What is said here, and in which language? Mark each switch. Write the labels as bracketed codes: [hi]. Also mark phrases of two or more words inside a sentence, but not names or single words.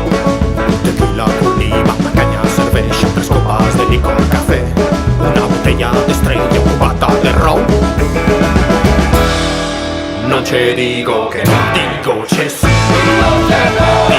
[es] Tequila con lima, caña, cerveza, tres copas de licor café, una botella de estrella, un cubata de ron. [it] Non c'è dico che no, dico c'è sì.